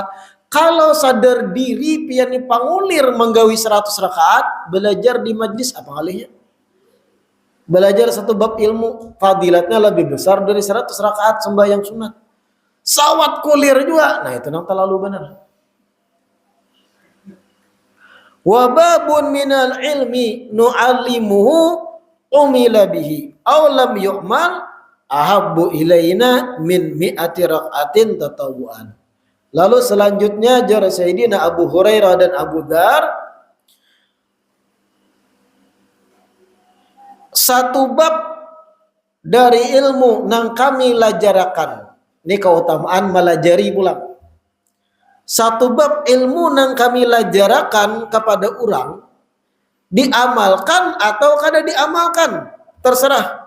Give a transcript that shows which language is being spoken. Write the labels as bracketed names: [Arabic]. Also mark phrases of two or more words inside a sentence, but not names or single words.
[Banjar] Kalau sadar diri pian pangulir menggawi 100 rakaat, belajar di majlis apa ngalihnya? Belajar satu bab ilmu, fadilatnya lebih besar dari 100 rakaat sembahyang sunat. Sawat kulir juga. Nah, itu nang terlalu benar. [Arabic] وباب من العلم نعلمه عمل به أو لم يعمل أحب إلينا من مائة ركعة تطوعا. [Banjar] Lalu selanjutnya jar Sayyidina Abu Hurairah dan Abu Dzar, satu bab dari ilmu nang kami lajarakan. Ini keutamaan melajari pulang. Satu bab ilmu nang kami lajarakan kepada orang, diamalkan atau kada diamalkan, terserah.